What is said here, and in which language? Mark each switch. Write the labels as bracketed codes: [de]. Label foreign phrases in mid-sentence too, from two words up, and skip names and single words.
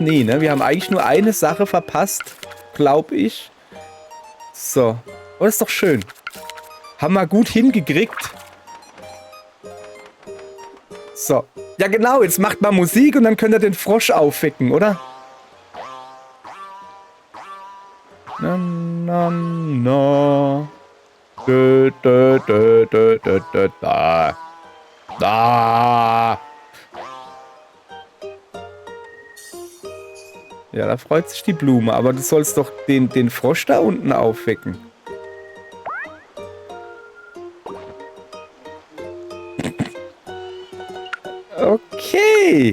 [de] Nee, ne? Wir haben eigentlich nur eine Sache verpasst, glaube ich. So. Oh, das ist doch schön. Haben wir gut hingekriegt. So. Ja, genau. Jetzt macht mal Musik und dann könnt ihr den Frosch aufwecken, oder? Na, na, na. Dö, dö, dö, dö, dö, dö, da. Da. Ja, da freut sich die Blume. Aber du sollst doch den Frosch da unten aufwecken. Okay.